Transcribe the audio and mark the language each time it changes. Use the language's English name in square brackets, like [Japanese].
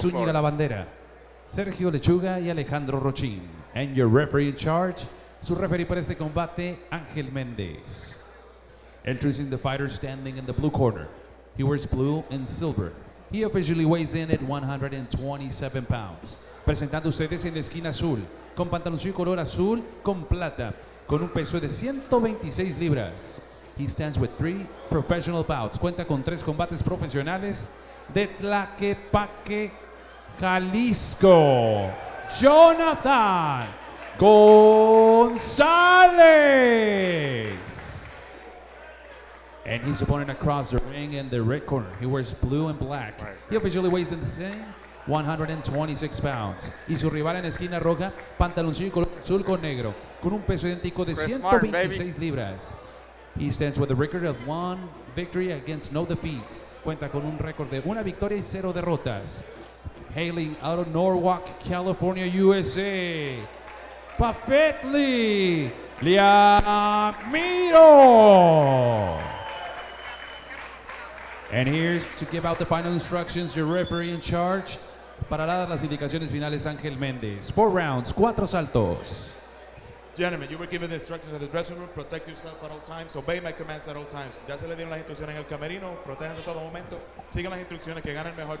[Spanish] Max Zúñiga La Bandera, Sergio Lechuga y Alejandro Rochín. [English] And your referee in charge, [Spanish] su referee para este combate, [English] Ángel Méndez. Introducing the fighter standing in the blue corner. He wears blue and silver. He officially weighs in at 127 pounds. [Spanish] Presentando ustedes en la esquina azul, con pantaloncillo color azul con plata, con un peso de 126 libras. [English] He stands with 3 professional bouts. [Spanish] Cuenta con 3 combates profesionales de Tlaquepaque, Jalisco. Jonathan Gonzalez. [English] And his opponent across the ring in the red corner. He wears blue and black. Right. He officially weighs in the same 126 pounds. [Spanish] Y su rival en la esquina roja, pantaloncillo color azul con negro, con un peso idéntico de Chris 126 libras. [English] He stands with a record of 1 victory against no defeats. [Spanish] Cuenta con un récord de 1 victoria y 0 derrotas. [English] Hailing out of Norwalk, California, USA, Japhethlee Llamido. And here's to give out the final instructions, your referee in charge. [Spanish] Para dar las indicaciones finales, Ángel Méndez. [English] 4 rounds, [Spanish] 4 saltos. [English] Gentlemen, you were given the instructions at the dressing room. Protect yourself at all times. Obey my commands at all times. [Spanish] Ya se le dieron las instrucciones en el camerino. Protéjanse a todo momento. Sigan las instrucciones que ganen mejor.